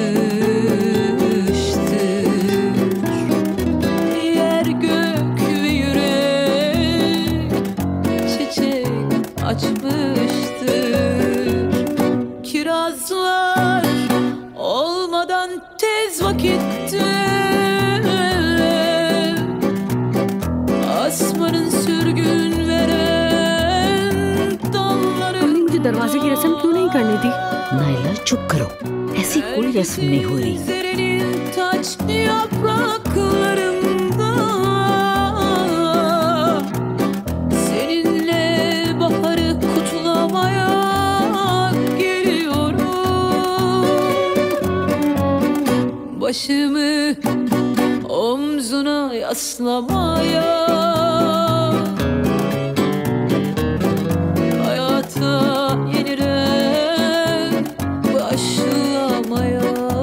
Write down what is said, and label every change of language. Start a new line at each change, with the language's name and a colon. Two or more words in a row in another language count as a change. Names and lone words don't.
Turkish: Yer gök ve yürek çiçek açmıştır. Kirazlar olmadan tez vakitte asmanın sürgün veren dalları.
Hindi: तुमने मुझे दरवाजे की रस्म क्यों नहीं करने दी? नाइला, चुप करो। ऐसी कोई रस्म नहीं हो रही।
Turkish: Serenin taç yapraklarında seninle baharı kutlamaya geliyorum. Başımı omzuna yaslamaya, hayata yeniden başlamaya.